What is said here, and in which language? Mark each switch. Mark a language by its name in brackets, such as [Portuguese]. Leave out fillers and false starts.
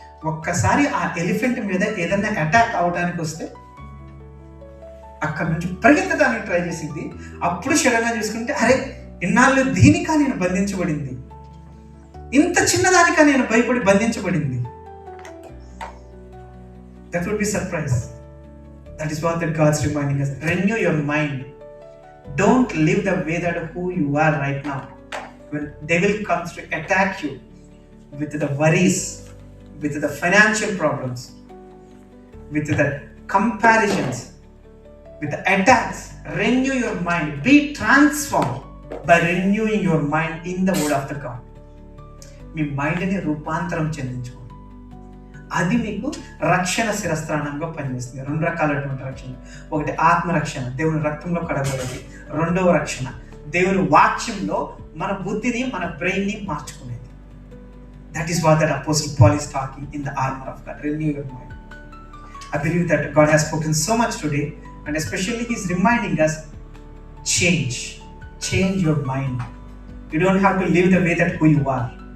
[Telugu] ఒక్కసారి ఆ ఎలిఫెంట్ మీద ఏదైనా అటాక్ అవడానికి వస్తే అక్కడ నుంచి పరిగెత్తడానికి ట్రై చేసింది. అప్పుడు సడన్గా చూసుకుంటే, అరే ఇన్నాళ్ళు దీనికా నేను బంధించబడింది, ఇంత చిన్నదానికా నేను భయపడి బంధించబడింది. [English] That would be surprise. That is what that God's reminding us. Renew your mind. Don't live the way that who you are right now. When devil comes to attack you with the worries, with the financial problems, with the comparisons, with the attacks, renew your mind. Be transformed by renewing your mind in the word of the God. [Telugu] మీ మైండ్ని రూపాంతరం చెందించుకోండి. అది మీకు రక్షణ శిరస్త్రాణంగా పనిచేస్తుంది. 2 రకాలైనటువంటి రక్షణ. ఒకటి ఆత్మరక్షణ, దేవుని రక్తంలో కడగబడేది. రెండవ రక్షణ దేవుని వాక్యంలో మన బుద్ధిని, మన బ్రెయిన్ని మార్చుకునేది. [English] That is what that apostle Paul is talking in the armour of God. Renew your mind. I believe that God has spoken so much today, and especially He is reminding us, change your mind. You don't have to live the way that who you are.